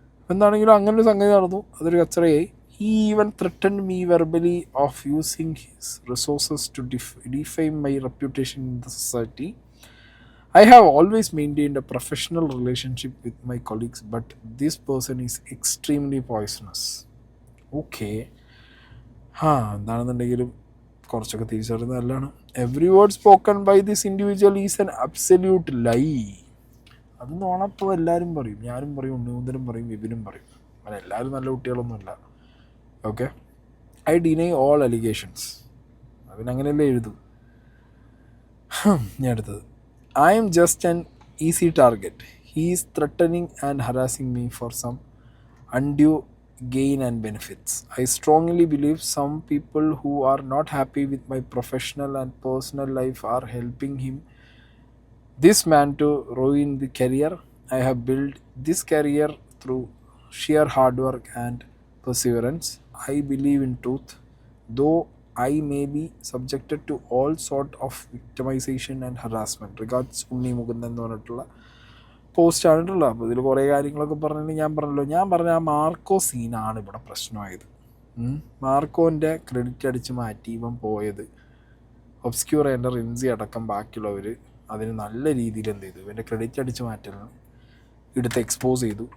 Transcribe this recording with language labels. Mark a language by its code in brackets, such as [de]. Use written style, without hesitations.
[ml] എന്താണെങ്കിലും അങ്ങനെ ഒരു സംഗതി നടന്നു, അതൊരു കച്ചറയായി. [en] He even threatened me verbally of using his resources to defame my reputation in the society. I have always maintained a professional relationship with my colleagues, but this person is extremely poisonous. Okay. [ml] എന്താണെന്നുണ്ടെങ്കിലും കുറച്ചൊക്കെ തിരിച്ചറിയുന്നത് നല്ലതാണ്. [en] Every word spoken by this individual is an absolute lie. [ml] അത് നോണപ്പോൾ എല്ലാവരും പറയും, ഞാനും പറയും, ഉണ്ണിമുന്തനും പറയും, വിപിനും പറയും. അങ്ങനെ എല്ലാവരും നല്ല കുട്ടികളൊന്നുമല്ല. Okay, [en] I deny all allegations. [ml] അവനങ്ങനെയല്ലേ എഴുതും. ഞാൻ അടുത്തത്, [en] I am just an easy target. He is threatening and harassing me for some undue gain and benefits. I strongly believe some people who are not happy with my professional and personal life are helping this man to ruin the career I have built this career through sheer hard work and perseverance. I believe in truth, though I may be subjected to all sort of victimization and harassment. [ml] Regards, Unni Mukundan എന്ന് പറഞ്ഞിട്ടുള്ള post ആയിട്ടുള്ള. അപ്പോൾ ഇതിൽ കുറേ കാര്യങ്ങളൊക്കെ പറഞ്ഞിട്ട് ഞാൻ പറഞ്ഞ ആ മാർക്കോ സീനാണ് ഇവിടെ പ്രശ്നമായത്. മാർക്കോൻ്റെ ക്രെഡിറ്റ് അടിച്ച് മാറ്റി ഇവൻ പോയത്, ഒബ്സ്ക്യൂർ എൻ്റെ റിൻസി അടക്കം ബാക്കിയുള്ളവർ അതിന് നല്ല രീതിയിൽ എന്ത് ചെയ്തു, ഇവൻ്റെ ക്രെഡിറ്റ് അടിച്ച് മാറ്റലിന് എടുത്ത് എക്സ്പോസ് ചെയ്തു.